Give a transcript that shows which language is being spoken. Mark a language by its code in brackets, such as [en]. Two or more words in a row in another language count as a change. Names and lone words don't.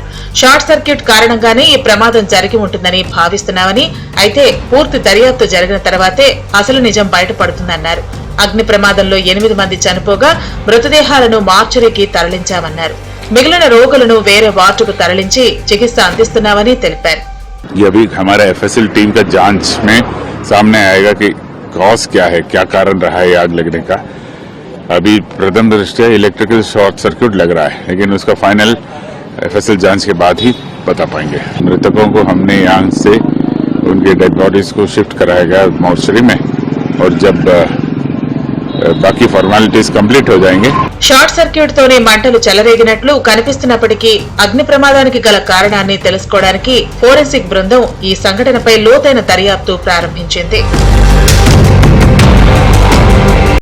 [en] short circuit [te] కారణంగానే ఈ ప్రమాదం జరిగి ఉంటుందని భావిస్తున్నామని, అయితే పూర్తి దర్యాప్తు జరిగిన తర్వాతే అసలు నిజం బయటపడుతుందన్నారు. అగ్ని ప్రమాదంలో 8 మంది చనిపోగా మృతదేహాలను మార్చురీకి తరలించామన్నారు. మిగిలిన రోగులను వేరే వార్డుకు తరలించి చికిత్స అందిస్తున్నామని తెలిపారు. [hi] अभी हमारा एफएसएल टीम का जांच में सामने आएगा कि कॉज क्या है, क्या कारण रहा है आग लगने का. अभी प्रथम दृष्टया [en] electrical short circuit [hi] लग रहा है, लेकिन उसका फाइनल एफएसएल जांच के बाद ही बता पाएंगे. मृतकों को हमने यहाँ से उनके [en] dead bodies [hi] को शिफ्ट कराया गया मॉर्चरी में, और जब బాకీ [en] formalities complete [hi] हो जाएंगे. [en] short circuit [te] తోనే మంటలు చెలరేగినట్లు కనిపిస్తున్నప్పటికీ అగ్ని ప్రమాదానికి గల కారణాన్ని తెలుసుకోవడానికి ఫోరెన్సిక్ బృందం ఈ సంఘటనపై లోతైన దర్యాప్తు ప్రారంభించింది.